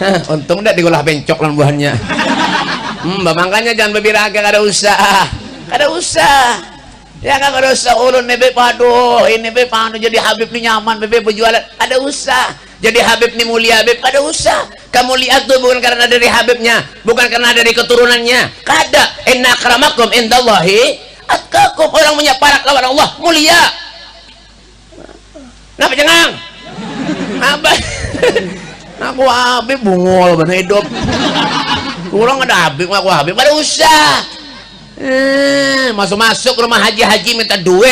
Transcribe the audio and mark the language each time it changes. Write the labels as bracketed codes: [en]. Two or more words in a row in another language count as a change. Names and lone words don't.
[bjn] Untung dah diolah bencok lan buahnya. Makanya jangan berbiraga, kada usah. Kada usah. Ya kan kada usah ulun nih beb, aduh ini beb anu jadi Habib nih nyaman beb berjualan. Ada usah. Jadi Habib nih mulia beb, kada usah. Kamu lihat tuh bukan karena dari Habibnya, bukan karena dari keturunannya. Kada. [ar] إن أكرمكم عند الله أتقاكم. [bjn] Orang punya parak lawan Allah mulia. Kenapa cengang? Apa? Aku Habib bungol bener hidup. Kurang ada Habib, aku Habib. Ada usah. Masuk rumah haji minta duit.